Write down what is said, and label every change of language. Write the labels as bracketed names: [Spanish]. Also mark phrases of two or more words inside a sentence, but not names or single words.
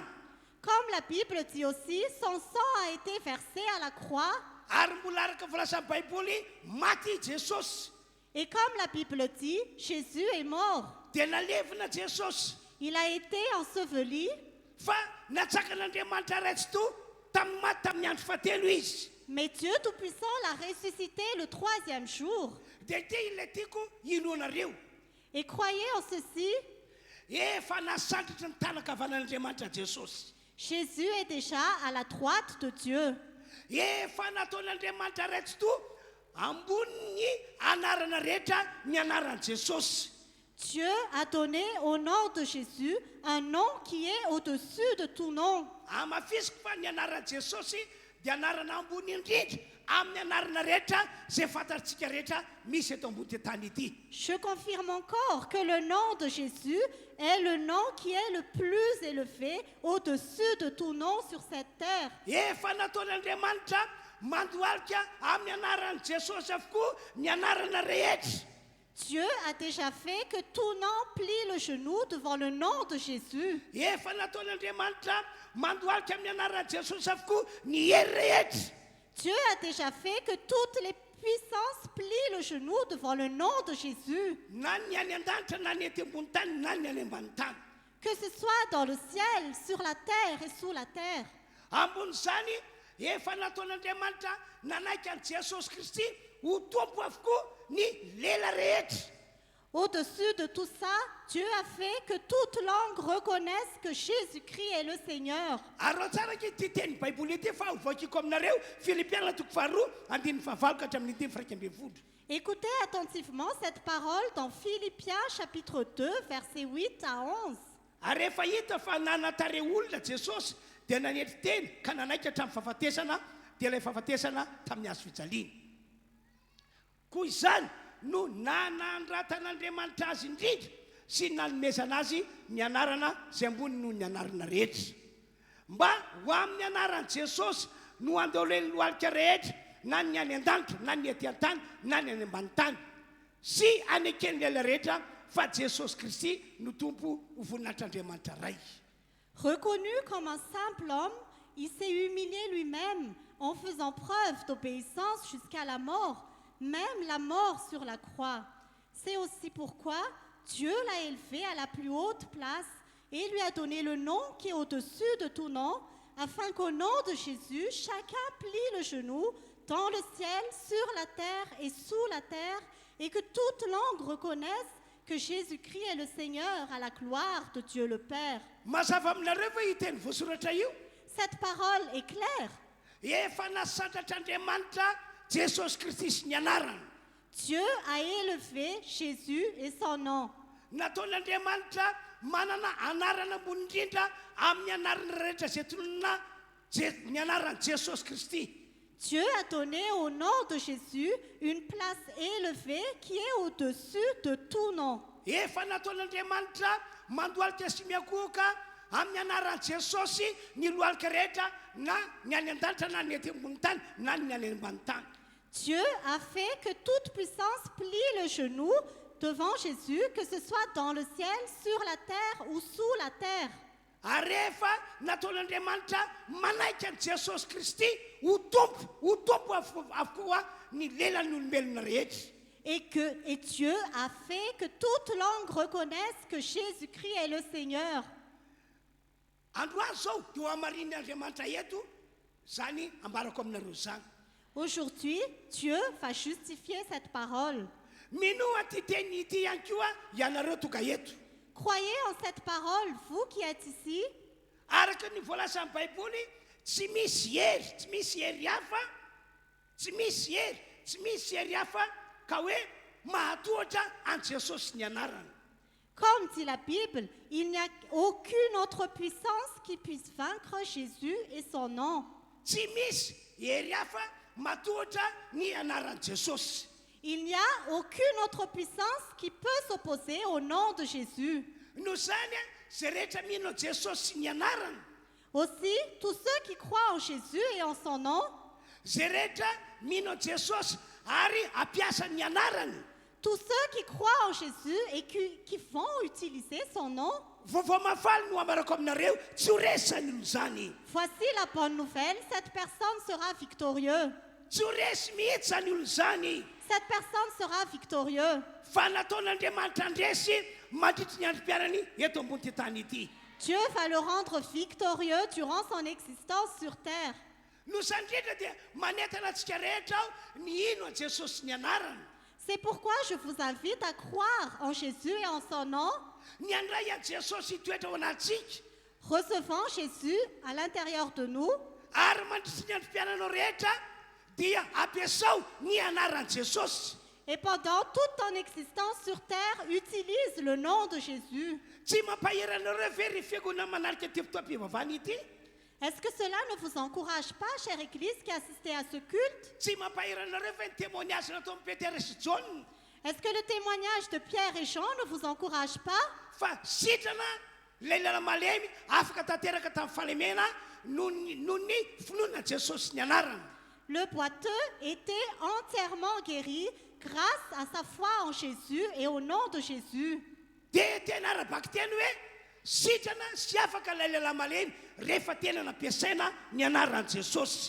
[French] Comme la Bible dit aussi, son sang a été versé à la croix. [Malagasy] Ary mbola araka voalasan'ny baiboly maty Jesosy. [French] Et comme la Bible dit, Jésus est mort. [Malagasy] Dia nalevina Jesosy. [French] Il a été enseveli. [Malagasy] Fa natsakan'Andriamanitra raitsy to tamin'ny maty tamin'ny andro fahatelo izy. [French] Mais Dieu Tout-Puissant l'a ressuscité le 3e jour. [Malagasy] Dia te ilay tiako inoanareo. [French] Et croyez en ceci, [Malagasy] Efa nasandritra ny tanakavanan'Andriamanitra Jesosy. [French] Jésus est déjà à la droite de Dieu. [Malagasy] Efa nataon'Andriamanitra raitsy to ambony anarana rehetra ny anaran'i Jesosy. [French] Dieu a donné au nom de Jésus un nom qui est au-dessus de tout nom. [Malagasy] Amafisiko fa ny anaran'i Jesosy dia anarana ambony indrindra amin'ny anarana rehetra zay fantatsika rehetra misy eto ambony tany ity. [French] Je confirme encore que le nom de Jésus est le nom qui est le plus élevé au-dessus de tout nom sur cette terre. [Malagasy] Efa nataon'Andriamanitra mandohalika amin'ny anaran'i Jesosy avokoa ny anarana rehetra. [French] Dieu a déjà fait que tout nom plie le genou devant le nom de Jésus. [Malagasy] Efa nataon'Andriamanitra mandohalika amin'ny anaran'i Jesosy avokoa ny hery rehetra. [French] Dieu a déjà fait que toutes les puissances plient le genou devant le nom de Jésus. [Malagasy] Na ny any an-danitra na ny ety ambony tany na ny any ambany tany. [French] Que ce soit dans le ciel, sur la terre et sous la terre. [Malagasy] Ambon'izany efa nataon'Andriamanitra nanaiky an'i Jesosy Kristy ho tompo avokoa ny lela rehetra. [French] Au-dessus de tout ça, Dieu a fait que toute langue reconnaisse que Jésus-Christ est le Seigneur. [Malagasy] Ary tsara ke ity teny baiboly ity fa hovakiko aminareo Filipiana 2:1-5. [French] Écoutez attentivement cette parole dans Philippiens chapitre 2, versets 8 à 11. [Malagasy] Ary rehefa hita fa nanatare olona Jesosy dia nanetry teny ka nanaiky hatramin'ny fahafatesana dia ilay fahafatesana tamin'ny hazo fijaliana. Koa izany no nanandratan'Andriamanitra azy indrindra sy nanomezana azy ny anarana zay ambony noho ny anarana rehetra. Mba ho amin'ny anaran'i Jesosy no andeoleny lohalika rehetra na ny any an-danitra na ny ety an-tany na ny any ambany tany sy anekeny lela rehetra fa Jesosy Kristy no tompo ho voninahitr'Andriamanitra ray. [French] Reconnu comme un simple homme, il s'est humilié lui-même en faisant preuve d'obéissance jusqu'à la mort, même la mort sur la croix. C'est aussi pourquoi Dieu l'a élevé à la plus haute place et lui a donné le nom qui est au-dessus de tout nom, afin qu'au nom de Jésus, chacun plie le genou dans le ciel, sur la terre et sous la terre, et que toute langue reconnaisse que Jésus-Christ est le Seigneur à la gloire de Dieu le Père. [Malagasy] Mazava aminareo va iteny voasoratra io. [French] Cette parole est claire. [Malagasy] Efa nasandratr'Andriamanitra Jesosy Kristy sy ny anarany. [French] Dieu a élevé Jésus et son nom. [Malagasy] Nataon'Andriamanitra manana anarana ambony indrindra amin'ny anarana rehetra zay tonona ny anaran'i Jesosy Kristy. [French] Dieu a donné au nom de Jésus une place élevée qui est au-dessus de tout nom. [Malagasy] Efa nataon'Andriamanitra mandohalika sy miakohoka amin'ny anaran'i Jesosy ny lohalika rehetra na ny any an-danitra na ny ety ambony tany na ny any ambany tany. [French] Dieu a fait que toute puissance plie le genou devant Jésus, que ce soit dans le ciel, sur la terre ou sous la terre. [Malagasy] Ary rehefa nataon'Andriamanitra manaiky an'i Jesosy Kristy ho tompo avokoa ny lelan'ny olombelona rehetra. [French] Et Dieu a fait que toute langue reconnaisse que Jésus-Christ est le Seigneur. [Malagasy] Androany zao eo amarin'ny Andriamanitra eto zany ambarako aminareo zany. [French] Aujourd'hui, Dieu va justifier cette parole. [Malagasy] Minoa ty teny ity ihany koa ianareo tonga eto. [French] Croyez en cette parole, vous qui êtes ici. [Malagasy] Araka ny voalasan'ny baiboly tsy misy hery hafa tsy misy hery hafa ka hoe mahatohatra an Jesosy ny anarany. [French] Comme dit la Bible, il n'y a aucune autre puissance qui puisse vaincre Jésus et son nom. [Malagasy] Tsy misy hery hafa mahatohatra ny anaran'i Jesosy. [French] Il n'y a aucune autre puissance qui peut s'opposer au nom de Jésus. [Malagasy] No zany zay rehetra mihinao Jesosy sy ny anarany. [French] Aussi, tous ceux qui croient en Jésus et en son nom, [Malagasy] Zay rehetra mihinao Jesosy ary ampiasa ny anarany. [French] tous ceux qui croient en Jésus et qui vont utiliser son nom, [Malagasy] Vaovao mafaly no amarako aminareo, tsy ho resany olo zany. [French] voici la bonne nouvelle, cette personne sera victorieuse. [Malagasy] Tsy ho resy mihitsy zany olo zany. [French] Cette personne sera victorieuse. [Malagasy] Fa nataon'Andriamanitra andresy mandritry ny androm-piainany eto ambony ty tany ity. [French] Dieu va le rendre victorieux durant son existence sur terre. [Malagasy] No sandritra dia manentana antsika rehetra aho ny ino a Jesosy ny anarany. [French] C'est pourquoi je vous invite à croire en Jésus et en son nom, [Malagasy] Ny andray an Jesosy hitoetra ao anatsika [French] recevant Jésus à l'intérieur de nous, [Malagasy] ary mandritry ny androm-piainanao rehetra dia ampiasao ny anaran'i Jesosy. [French] et pendant toute ton existence sur terre, utilise le nom de Jésus. [Malagasy] Tsy mampahiranareo ve ry fiangonana manarika ty fotoam-pivavahana ity? [French] Est-ce que cela ne vous encourage pas, chère Église qui assistez à ce culte? [Malagasy] Tsy mampahiranareo ve ny témoignage nataon'i Petera sy John? [French] Est-ce que le témoignage de Pierre et Jean ne vous encourage pas? [Malagasy] Fa sitrana ilay lala malemy afaka tanteraka tamin'ny fahalemena noho ny finoana Jesosy ny anarany. [French] Le boiteux était entièrement guéri grâce à sa foi en Jésus et au nom de Jésus. [Malagasy] Dia tena arabaky teny hoe sitrana sy afaka ilay lala malemy rehefa tena nampiasaina ny anaran'i Jesosy.